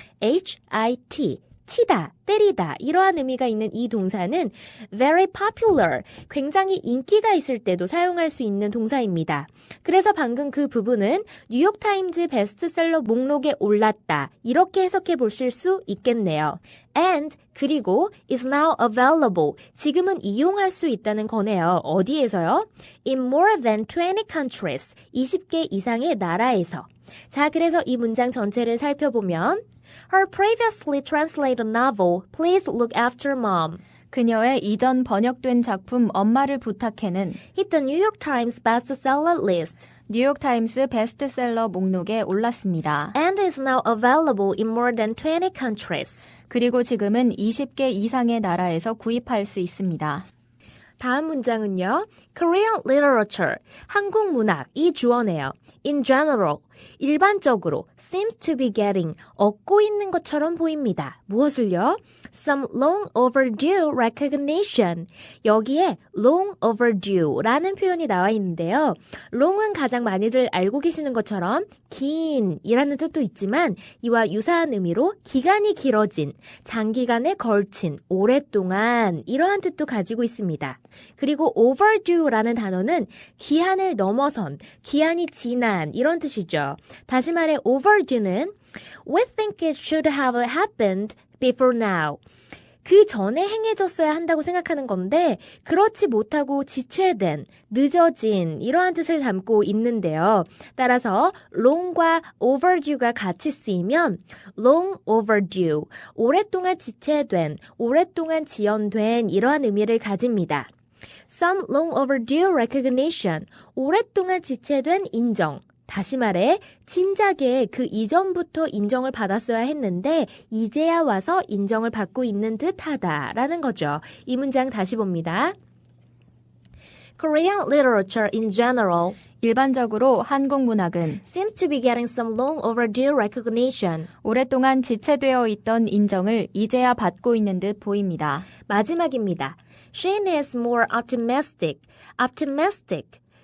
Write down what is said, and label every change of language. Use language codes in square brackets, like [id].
[ko] H-I-T, 치다, 때리다 이러한 의미가 있는 이 동사는 [en] very popular, [ko] 굉장히 인기가 있을 때도 사용할 수 있는 동사입니다. 그래서 방금 그 부분은 뉴욕타임즈 베스트셀러 목록에 올랐다 이렇게 해석해 보실 수 있겠네요. And 그리고 [en] is now available, [ko] 지금은 이용할 수 있다는 거네요. 어디에서요? [en] In more than 20 countries, [ko] 20개 이상의 나라에서. 자, 그래서 이 문장 전체를 살펴보면 [en] Her previously translated novel, Please look after mom. [ko] 그녀의 이전 번역된 작품 엄마를 부탁해는 [en] Hit the New York Times bestseller list. [ko] 뉴욕타임스 베스트셀러 목록에 올랐습니다. [en] And is now available in more than 20 countries. [ko] 그리고 지금은 20개 이상의 나라에서 구입할 수 있습니다. 다음 문장은요. [en] Korean literature, [ko] 한국 문학, 이 주어네요. [en] In general, [ko] 일반적으로 [en] seems to be getting, [ko] 얻고 있는 것처럼 보입니다. 무엇을요? [en] Some long overdue recognition. [ko] 여기에 long overdue라는 표현이 나와 있는데요. long은 가장 많이들 알고 계시는 것처럼 긴 이라는 뜻도 있지만 이와 유사한 의미로 기간이 길어진, 장기간에 걸친, 오랫동안 이러한 뜻도 가지고 있습니다. 그리고 overdue라는 단어는 기한을 넘어선, 기한이 지난 이런 뜻이죠. 다시 말해 [en] overdue는 We think it should have happened before now. [ko] 그 전에 행해졌어야 한다고 생각하는 건데 그렇지 못하고 지체된, 늦어진 이러한 뜻을 담고 있는데요. 따라서 long과 overdue가 같이 쓰이면 long overdue, 오랫동안 지체된, 오랫동안 지연된 이러한 의미를 가집니다. [en] Some long overdue recognition, [ko] 오랫동안 지체된 인정. 다시 말해 진작에 그 이전부터 인정을 받았어야 했는데 이제야 와서 인정을 받고 있는 듯하다라는 거죠. 이 문장 다시 봅니다. [en] Korean literature in general [ko] 일반적으로 한국 문학은 [en] seems to be getting some long overdue recognition. [ko] 오랫동안 지체되어 있던 인정을 이제야 받고 있는 듯 보입니다. 마지막입니다. [en] Shane is more optimistic. optimistic.